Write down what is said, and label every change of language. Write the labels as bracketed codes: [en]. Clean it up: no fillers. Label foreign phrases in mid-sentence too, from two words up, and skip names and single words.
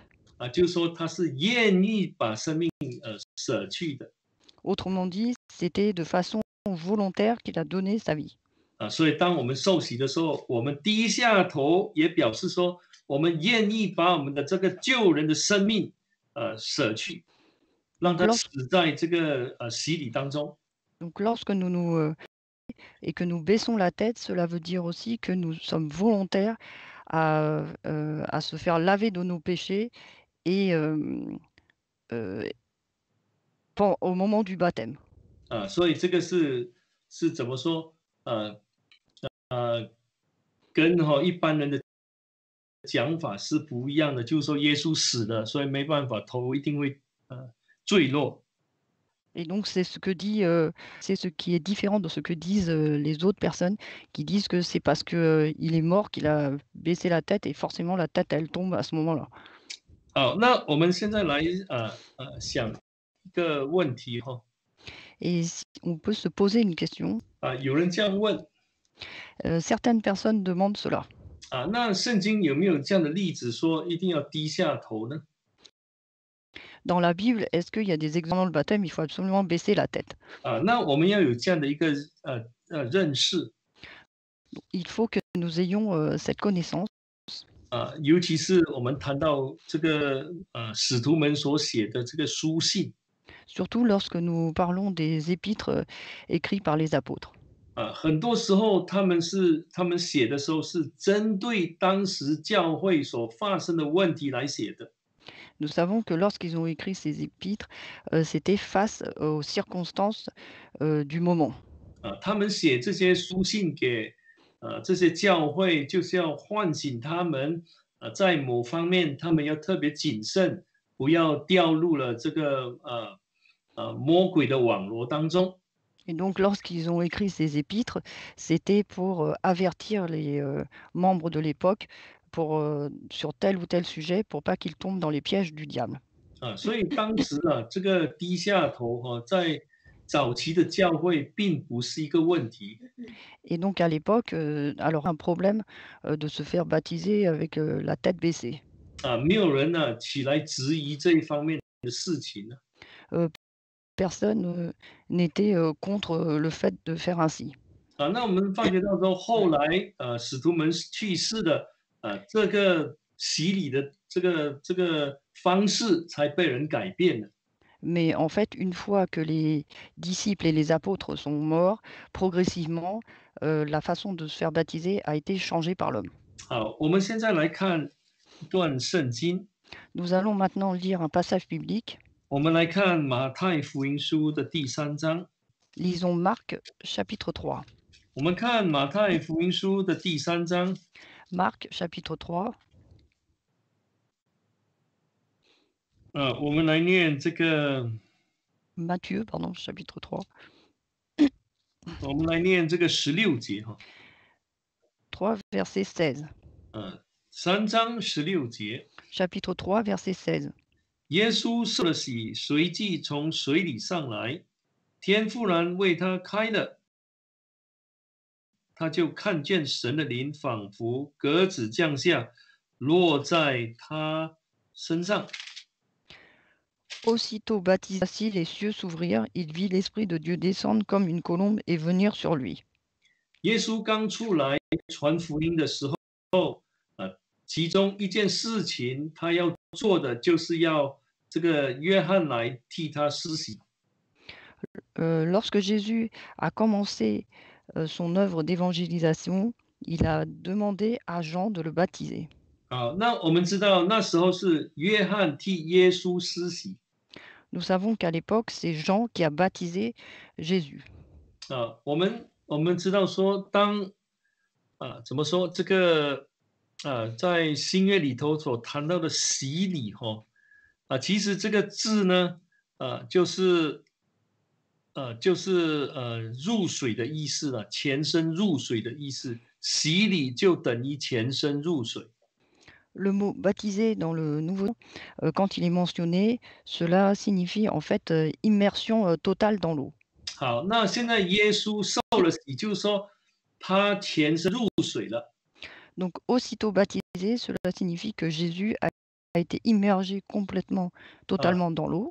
[zh] 啊，就是说他是愿意把生命舍去的 [fr] Autrement dit, c'était de façon volontaire qu'il a donné sa vie. 啊。 [zh] 所以当我们受洗的时候，我们低下头，也表示说我们愿意把我们的这个救人的生命舍去，让 [fr] Donc, [zh] 他死在这个洗礼当中。 [fr] lorsque et que nous baissons la tête, cela veut dire aussi que nous sommes volontaires à se faire laver de nos péchés et euh, au moment du baptême. [zh] 啊，所以这个是怎么说？跟一般人的讲法是不一样的，就是说耶稣死了，所以没办法，头一定会坠落。 [fr] Et donc c'est ce qui est différent de ce que disent les autres personnes qui disent que c'est parce que il est mort qu'il a baissé la tête et forcément la tête elle tombe à ce moment-là. [zh] 好，那我们现在来想一个问题 [fr] Et on peut se poser une question. [zh] 有人这样问 [fr] Certaines personnes demandent cela. [zh] 那圣经有没有这样的例子说一定要低下头呢？ [fr] Dans la Bible, est-ce qu'il y a des exemples dans le baptême, il faut absolument baisser la tête. [zh] 那我们要有这样的一个认识 [fr] Il faut que nous ayons cette connaissance, [zh] 尤其是我们谈到这个使徒们所写的这个书信 [fr] surtout lorsque nous parlons des épîtres écrits par les apôtres. [zh] 很多时候他们写的时候是针对当时教会所发生的问题来写的 [fr] Nous savons que lorsqu'ils ont écrit ces épîtres, c'était face aux circonstances du moment. [zh] 他们写这些书信给这些教会，就是要唤醒他们在某方面他们要特别谨慎，不要掉入了这个魔鬼的网络当中。 [fr] Et donc lorsqu'ils ont écrit ces épîtres, c'était pour avertir les membres de l'époque sur tel ou tel sujet pour pas qu'ils tombent dans les pièges du diable. [zh] 所以当时这个低下头在早期的教会并不是一个问题 [fr] Et donc à l'époque, alors un problème de se faire baptiser avec la tête baissée. [zh] 没有人起来质疑这一方面的事情 [fr] Personne n'était contre le fait de faire ainsi. [zh] 那我们发觉到说，后来使徒们去世的这个洗礼的这个方式才被人改变了 [fr] Mais en fait, une fois que les disciples et les apôtres sont morts, progressivement, la façon de se faire baptiser a été changée par l'homme. [zh] 好，我们现在来看一段圣经， [fr] Nous allons maintenant lire un passage biblique. [zh] 我们来看马太福音书的第3章。 [fr] Lisons Marc chapitre 3. [zh] 我们看马太福音书的第3章， [fr] Marc chapitre 3. [zh] 我们来念这个， [fr] Matthieu, pardon, chapitre 3. [zh] 我们来念这个16节 [fr] 3 verset 16. [zh] 3章16节。 [fr] Chapitre 3 verset 16. [zh] 耶稣受了洗，随即从水里上来，天忽然为他开了， 他就看见神的灵仿佛鸽子降下，落在他身上。 [fr] Aussitôt baptisé, les cieux s'ouvrirent, il vit l'Esprit de Dieu descendre comme une colombe et venir sur lui. [zh] 耶稣刚出来传福音的时候，其中一件事情他要做的就是要这个约翰来替他施洗。 [fr] Lorsque Jésus a commencé son œuvre d'évangélisation, il a demandé à Jean de le baptiser. [zh] 好，那我们知道那时候是约翰替耶稣施洗。 [fr] Nous savons qu'à l'époque, c'est Jean qui a baptisé Jésus. [zh] 我们知道说，怎么说这个在新约里头所谈到的洗礼其实这个字呢，就是入水的意思了，全身入水的意思。洗礼就等于全身入水。 [fr] Le mot baptisé dans le Nouveau quand il est mentionné, cela signifie en fait immersion totale dans l'eau. [zh] 好，那现在耶稣受了洗，就是说他全身入水了。 [fr] Donc aussitôt baptisé, cela signifie que Jésus a été immergé complètement, totalement dans l'eau.